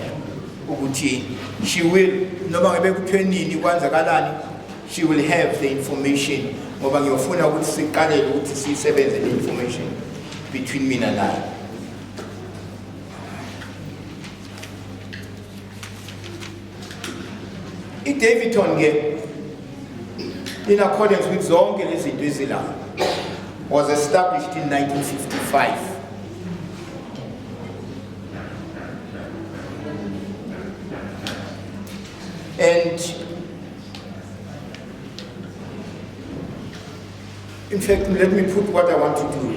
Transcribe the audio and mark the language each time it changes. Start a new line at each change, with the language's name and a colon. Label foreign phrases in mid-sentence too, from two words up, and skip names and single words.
English: She will, she will have the information. The information between me and I. Daveyton, in accordance with
Zulu: zonke lezinto ezilapha,
English: was established in 1955. And in fact, let me put what I want to do.